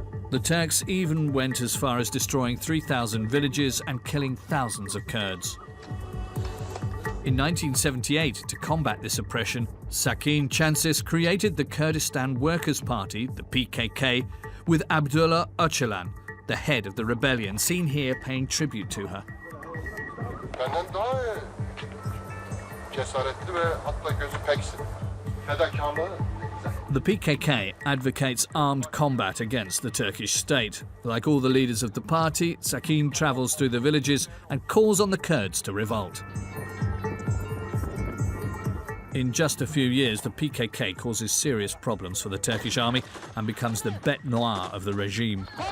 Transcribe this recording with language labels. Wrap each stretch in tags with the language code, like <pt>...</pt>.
<en>The Turks even went as far as destroying 3,000 villages and killing thousands of Kurds. In 1978, to combat this oppression, Sakine Cansiz created the Kurdistan Workers' Party, the PKK, with Abdullah Öcalan, the head of the rebellion, seen here paying tribute to her.</en> <tr>Benden daha cesaretli ve hatta gözü peksin. Fedakarlığı.</tr> <en>The PKK advocates armed combat against the Turkish state. Like all the leaders of the party, Sakine travels through the villages and calls on the Kurds to revolt. In just a few years, the PKK causes serious problems for the Turkish army and becomes the bête noire of the regime.</en>